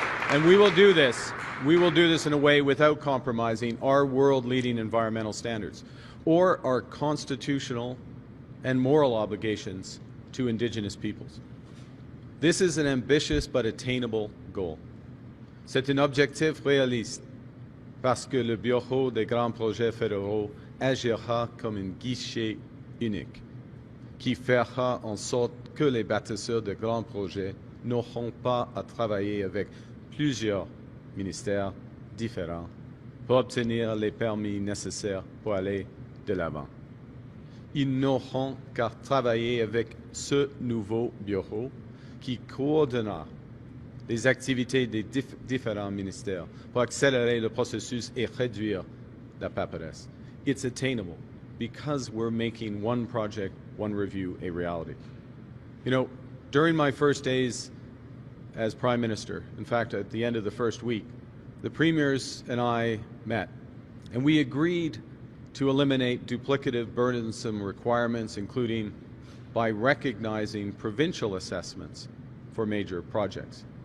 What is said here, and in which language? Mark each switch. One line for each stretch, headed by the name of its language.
English: And we will do this. We will do this in a way without compromising our world-leading environmental standards or our constitutional and moral obligations to Indigenous peoples. This is an ambitious but attainable goal.
French: C'est un objectif réaliste parce que le Bureau des grands projets fédéraux agira comme un guichet unique qui fera en sorte que les bâtisseurs de grands projets n'auront pas à travailler avec plusieurs ministères différents pour obtenir les permis nécessaires pour aller de l'avant. Ils n'auront qu'à travailler avec ce nouveau bureau qui coordonnera des activités des différents ministères pour accélérer le processus et réduire la paperasse.
English: It's attainable because we're making one project, one review a reality. You know, during my first days as Prime Minister, in fact, at the end of the first week, the premiers and I met, and we agreed to eliminate duplicative, burdensome requirements, including by recognizing provincial assessments for major projects.